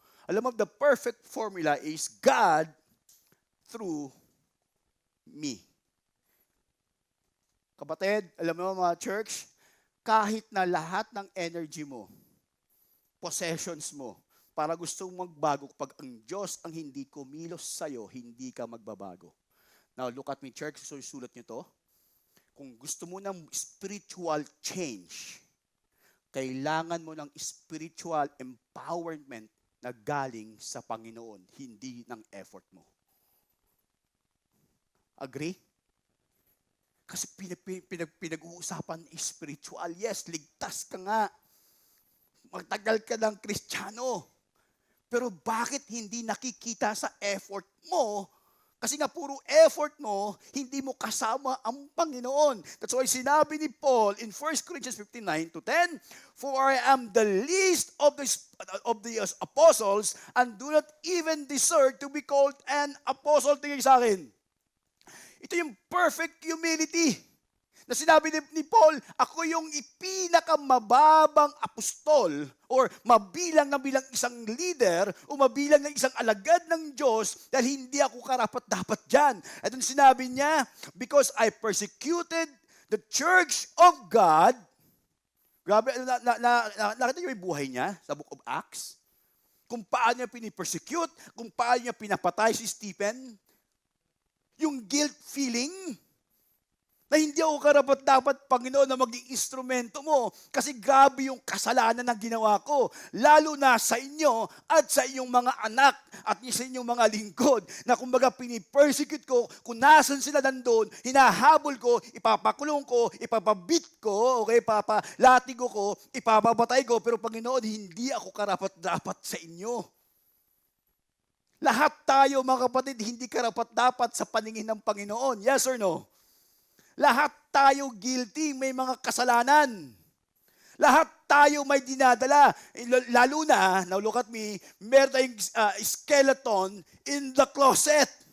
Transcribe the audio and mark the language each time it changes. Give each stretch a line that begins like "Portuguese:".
Filipino: Alam mo,
English: the perfect formula is God through me.
Filipino: Kapatid, alam mo mga church, kahit na lahat ng energy mo, possessions mo, para gustong magbago, pag ang Diyos ang hindi kumilos sa'yo, hindi ka magbabago.
English: Now, look at me, church.
Filipino: So, sulat nyo to. Kung gusto mo ng spiritual change, kailangan mo ng spiritual empowerment na galing sa Panginoon, hindi ng effort mo. Agree? Kasi pinag-uusapan spiritual. Yes, ligtas ka nga. Magtagal ka ng Kristiyano. Pero bakit hindi nakikita sa effort mo? Kasi nga puro effort mo, hindi mo kasama ang Panginoon.
English: That's why
Filipino: sinabi ni Paul
English: in 1 Corinthians 15:9-10, "For I am the least of the apostles and do not even deserve to be called an apostle."
Filipino: Tingin sa akin. Ito yung perfect humility. Na sinabi ni Paul, ako yung ipinakamababang apostol or mabilang na bilang isang leader o mabilang na isang alagad ng Diyos dahil hindi ako karapat-dapat dyan. At yung sinabi niya,
English: because I persecuted the church of God.
Filipino: Grabe, nakita niyo yung buhay niya sa Book of Acts? Kung paano niya pinipersecute, kung paano niya pinapatay si Stephen. Yung guilt feeling na hindi ako karapat-dapat, Panginoon, na maging instrumento mo kasi grabe yung kasalanan na ginawa ko, lalo na sa inyo at sa inyong mga anak at sa inyong mga lingkod na kumbaga pinipersecute ko, kung nasan sila nandun, hinahabol ko, ipapakulong ko, ipapabit ko, okay, papalatigo ko, ipapabatay ko, pero Panginoon, hindi ako karapat-dapat sa inyo. Lahat tayo, mga kapatid, hindi karapat-dapat sa paningin ng Panginoon.
English: Yes or no?
Filipino: Lahat tayo guilty, may mga kasalanan. Lahat tayo may dinadala. Lalo na,
English: now look at me,
Filipino: meron tayong
English: skeleton in the closet.